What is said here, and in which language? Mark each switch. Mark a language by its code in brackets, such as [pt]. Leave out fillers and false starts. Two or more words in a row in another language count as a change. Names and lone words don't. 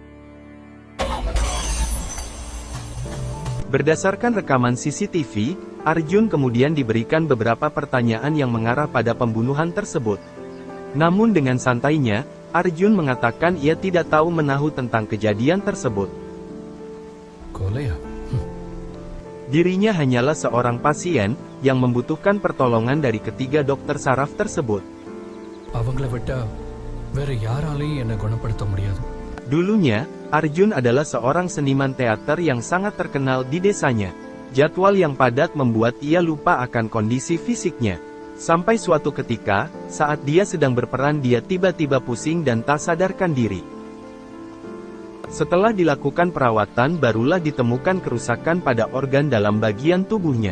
[id] Berdasarkan rekaman CCTV, Arjun kemudian diberikan beberapa pertanyaan yang mengarah pada pembunuhan tersebut. Namun dengan santainya, Arjun mengatakan ia tidak tahu menahu tentang kejadian tersebut. [ta] கொலையா? [id] Dirinya hanyalah seorang pasien, yang membutuhkan pertolongan dari ketiga dokter saraf tersebut. [ta] அவங்கள விட்டா வேற யாராலையும் என்னை குணப்படுத்த முடியாது. [id] Dulunya, Arjun adalah seorang seniman teater yang sangat terkenal di desanya. Jadwal yang padat membuat ia lupa akan kondisi fisiknya. Sampai suatu ketika, saat dia sedang berperan dia tiba-tiba pusing dan tak sadarkan diri. Setelah dilakukan perawatan barulah ditemukan kerusakan pada organ dalam bagian tubuhnya.